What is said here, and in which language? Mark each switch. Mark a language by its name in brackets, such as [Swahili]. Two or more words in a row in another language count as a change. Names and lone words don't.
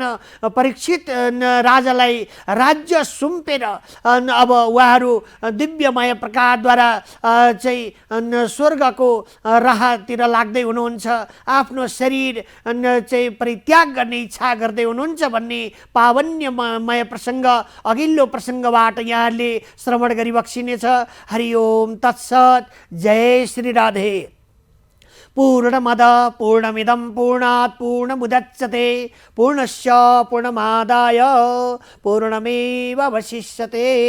[Nepali] परीक्षित राजालाई राज्य सुम्पेर अब उहाँहरू दिव्यमय प्रकारद्वारा चाहिँ स्वर्गको राहतिर लाग्दै हुनुहुन्छ। आफ्नो शरीर चाहिँ परित्याग गर्ने इच्छा गर्दै हुनुहुन्छ भन्ने पावन्यमय प्रसङ्ग अघिल्लो प्रसङ्गबाट यहाँहरूले श्रवण गरिबक्सिनेछ। [Sanskrit] हरि ओम तत्सत्। जय श्री राधे। पूर्णमद पूर्णमिदं पूर्णात् पूर्णमुदच्यते पूर्णस्य पूर्णमादाय पूर्णमेवावशिष्यते।